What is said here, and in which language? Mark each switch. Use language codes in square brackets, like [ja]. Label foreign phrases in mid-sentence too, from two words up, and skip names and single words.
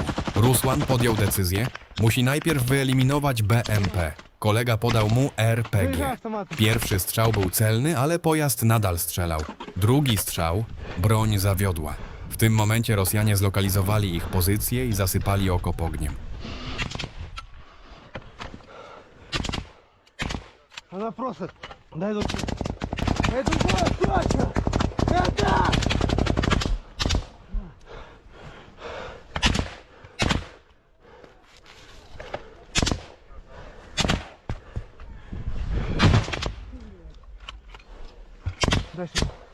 [pl] Rusłan podjął decyzję, musi najpierw wyeliminować BMP. Kolega podał mu RPG. Pierwszy strzał był celny, ale pojazd nadal strzelał. Drugi strzał, broń zawiodła. W tym momencie Rosjanie zlokalizowali ich pozycję i zasypali okop ogniem. [ru] Она просит. Дай руку. Дай другую, точно! Это! Дай сюда.